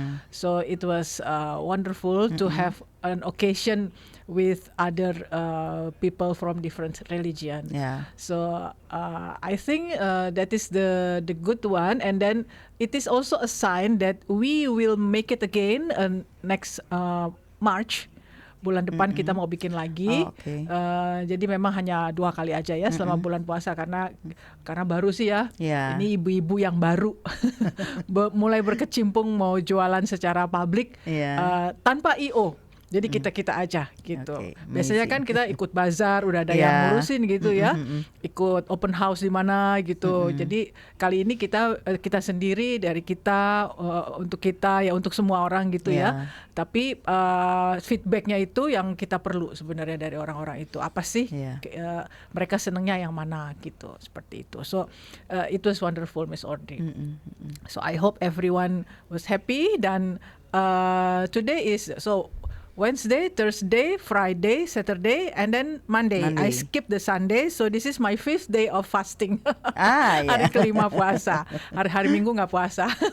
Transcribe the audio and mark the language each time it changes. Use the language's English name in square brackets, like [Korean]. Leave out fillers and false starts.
[English] So it was wonderful to have an occasion with other people from different religion. Yeah. So I think that is the good one, and then it is also a sign that we will make it again next March. [Indonesian] Bulan depan kita mau bikin lagi. Jadi memang hanya 2 kali aja ya selama bulan puasa, karena baru sih ya. Ini ibu-ibu yang baru mulai berkecimpung mau jualan secara publik tanpa IO. Jadi kita aja gitu. Biasanya kan kita ikut bazar, udah ada yang ngurusin gitu ya. Ikut open house di mana gitu. Jadi kali ini kita sendiri, dari kita untuk kita ya, untuk semua orang gitu ya. Tapi feedbacknya itu yang kita perlu sebenarnya dari orang-orang itu. Apa sih mereka senengnya yang mana gitu, seperti itu. [English] So it was wonderful, Miss Audrey. So I hope everyone was happy. [Indonesian] Dan [English] today is Wednesday, Thursday, Friday, Saturday, and then Monday. I skipped the Sunday, so this is my 5th day of fasting. [Indonesian] Hari kelima puasa. Hari Minggu nggak puasa.